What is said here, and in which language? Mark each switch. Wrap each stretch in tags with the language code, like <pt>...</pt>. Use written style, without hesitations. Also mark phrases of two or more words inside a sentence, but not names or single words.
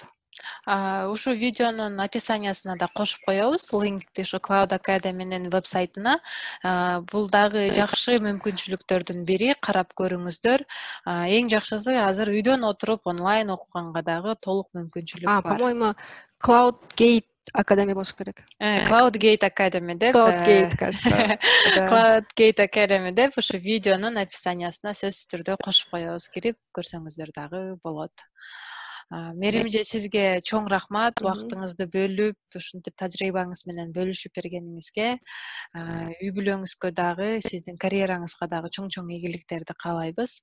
<ky>Ушу видеонун описаниясына да кошуп коебуз линкти, ушу Cloud Academy'нин вебсайтына. Бул дагы жакшы мүмкүнчүлүктөрдүн бири, карап көрүңүздөр. Эң жакшысы азыр үйдөн отуруп онлайн окуганга дагы толук мүмкүнчүлүк бар. По-моему, CloudGate Академия болуш керек. Cloudgate Academy деп,</ky> <ru>Cloudgate, кажется. Да.</ru> <ky>Cloudgate Academy деп ушу видеонун описаниясына сөзсүз түрдө кошуп коебуз, кирип көрсөңүздөр дагы болот. Мерим эже, сизге чоң рахмат, убактыңызды бөлүп, ушинтип тажрыйбаңыз менен бөлүшүп бергениңизге. Үй бүлөңүзгө дагы, сиздин карьераңызга дагы чоң ийгиликтерди каалайбыз.</ky>